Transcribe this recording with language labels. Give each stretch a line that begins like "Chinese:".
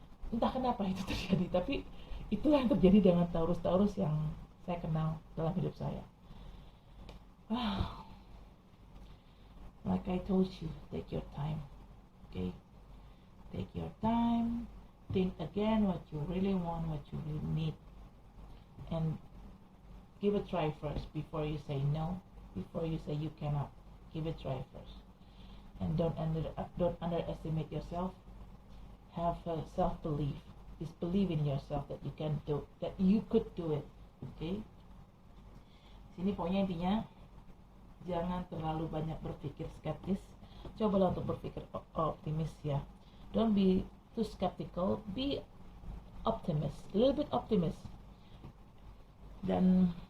Indonesian: Entah kenapa itu terjadi, tapi itulah yang terjadi dengan Taurus-Taurus yang saya kenal dalam hidup saya.
English: Like I told you, take your time, okay? Take your time, think again what you really want, what you really need, and give a try first before you say no, before you say you cannot. Give a try first, and don't underestimate yourself. Have self-belief. Just believe in yourself that you can do, that you could do it. Okay?
Indonesian: Sini pokoknya intinya, jangan terlalu banyak berpikir skeptis. Cobalah untuk berpikir optimis ya.
English: Don't be too skeptical. Be optimist. A little bit optimist. Dan